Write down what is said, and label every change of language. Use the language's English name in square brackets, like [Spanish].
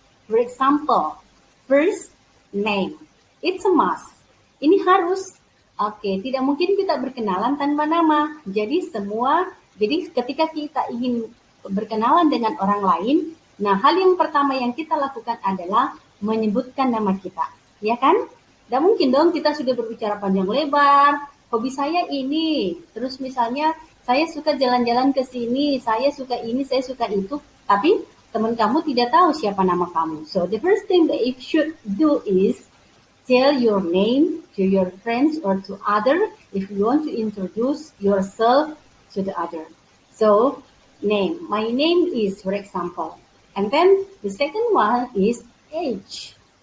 [English] For example, first name, it's a must. [Indonesian] Ini harus, tidak mungkin kita berkenalan tanpa nama. Jadi ketika kita ingin berkenalan dengan orang lain, nah hal yang pertama yang kita lakukan adalah menyebutkan nama kita, ya kan? Tidak mungkin dong kita sudah berbicara panjang lebar, hobi saya ini, terus misalnya saya suka jalan-jalan ke sini, saya suka ini, saya suka itu, tapi teman kamu tidak tahu siapa nama kamu. [English] So the first thing that you should do is tell your name to your friends or to other if you want to introduce yourself to the other. So name, my name is, for example. And then the second one is age.